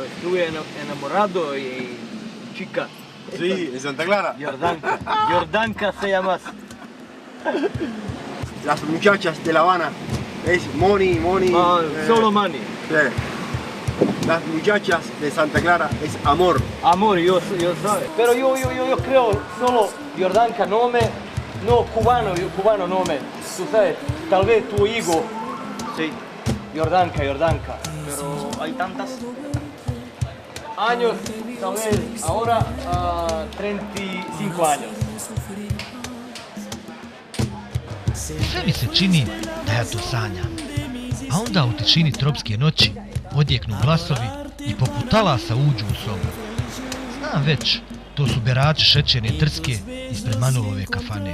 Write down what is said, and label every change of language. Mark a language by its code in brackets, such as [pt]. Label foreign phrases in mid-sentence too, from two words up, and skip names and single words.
[es] tu je enamorado y chica. Sí, en Santa Clara. Jordanka se llama. Las muchachas de La Habana es money. Solo money. Las muchachas de Santa Clara es amor. Amor, yo sabe. Pero yo creo solo Jordanka nome, no cubano nome. Tú sabes, tal vez tu hijo. Sí. Jordanka. Pero hay tantas. Años, tal vez ahora 35 años. [sr] Sve mi se čini da ja to sanjam. A onda u tišini tropske noći odjeknu glasovi i poput talasa uđu u sobu. Znam već, to su berači šećerne trske ispred Manulove kafane.